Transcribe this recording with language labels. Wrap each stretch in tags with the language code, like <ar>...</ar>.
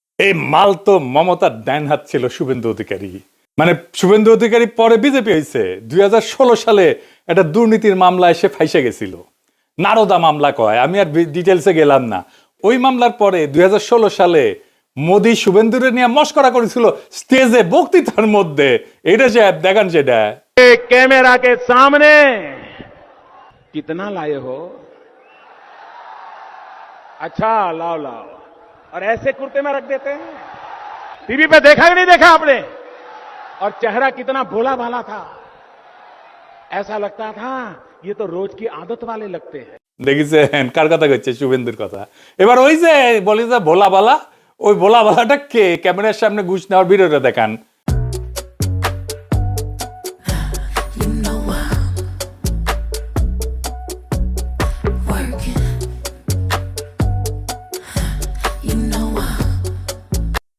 <bn>এই মাল তো মমতার ডাইন হাত ছিল শুভেন্দু অধিকারী। মানে শুভেন্দু অধিকারী পরে বিজেপি হয়েছে, 2016 সালে একটা দুর্নীতির মামলা এসে ফাইসে গেছিল, নারদা মামলা কয়, আমি আর ডিটেলসে গেলাম না। ওই মামলার পরে 2016 সালে মোদি শুভেন্দুরে নিয়ে মস্করা করেছিল স্টেজে, বক্তৃতার মধ্যে। এটা যে দেখান, সেটা</bn> <hi>कैमरा के सामने कितना लाए हो? अच्छा लाओ लाओ, और ऐसे कुर्ते में रख देते हैं। टीवी पे देखा कि नहीं देखा आपने? और चेहरा कितना भोला भाला था, ऐसा लगता था ये तो रोज की आदत वाले लगते हैं।</hi> <bn>দেখেছেন কার কথা কচ্ছে? শুভেন্দুর কথা। এবার ওই যে বলি যে ভোলা বালা, ওই ভোলা বালাটা কে? ক্যামেরার সামনে ঘুষ নেওয়ার ভিডিওটা দেখান।</bn>